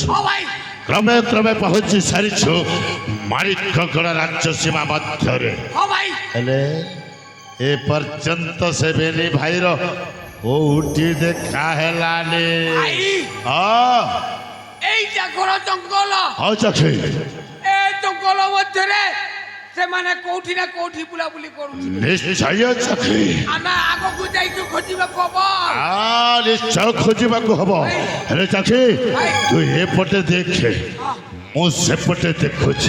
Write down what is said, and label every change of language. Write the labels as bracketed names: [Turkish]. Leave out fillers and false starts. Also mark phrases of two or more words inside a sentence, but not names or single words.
[Odia] କ୍ରମେ କ୍ରମେ ପହଞ୍ଚି ସାରିଛୁ ମାଣିକଗଡ଼ ରାଜ୍ୟ ସୀମା ମଧ୍ୟରେ। ହେଲେ ଏ ପର୍ଯ୍ୟନ୍ତ ସେ ବେଲି ଭାଇର କୋଉଠି ଦେଖା ହେଲାନି। ଏଇଟା ଘର ଜଙ୍ଗଲ, ହଉ ଚକ୍ଷୁ ଏଇ ଜଙ୍ଗଲ ମଧ୍ୟେ ସେମାନେ କୋଉଠି ନା କୋଉଠି ବୁଲାବୁଲି କରୁଛନ୍ତି। ନିଶ୍ଚୟ ଚକ୍ଷୁ ଆମେ ଆଗକୁ ଯାଇକି ଖୋଜିବାକୁ ହବ। ନିଶ୍ଚୟ ଖୋଜିବାକୁ ହବ। ହେଲେ ଚକ୍ଷୁ ତୁ ଏପଟେ ଦେଖେ, ମୁଁ ସେପଟେ ଦେଖୁଛି।